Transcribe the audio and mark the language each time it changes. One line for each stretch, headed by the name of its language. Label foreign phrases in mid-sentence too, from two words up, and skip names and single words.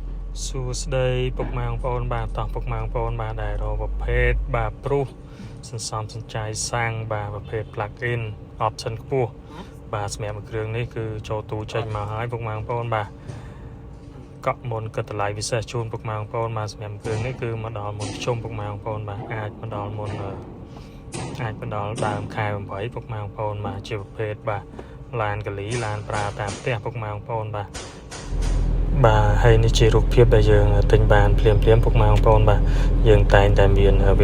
Khmer: សួស្តីពុកម៉ែបងប្អូនបាទតោះពុកម៉ែបងប្អូនបាទដែលរកប្រភេទបាទព្រុសសន្សំសំចៃសាំងបាទប្រភេទ
English: plug in option
Khmer: ខ្ពស់បាទសម្រាប់មួយគ្រឿងនេះគឺចូលទូចេញមកហើយពុកម៉ែបងប្អូនបាទកក់មុនគិតតម្លៃពិសេសជូនពុកម៉ែបងប្អូនបាទសម្រាប់គ្រឿងនេះគឺមកដល់មុនជុំពុកម៉ែបងប្អូន បាទអាចមកដល់មុនអាចមកដល់ដើមខែ8ពុកម៉ែបងប្អូនបាទជាប្រភេទបាទឡានកលីឡានប្រើតាមផ្ទះពុកម៉ែបងប្អូនបាទហើយនេះជារូបភាពដែលយើងទិញបានភ្លាមពុកម៉ែបងប្អូនបាទយើងតែងតែមានវី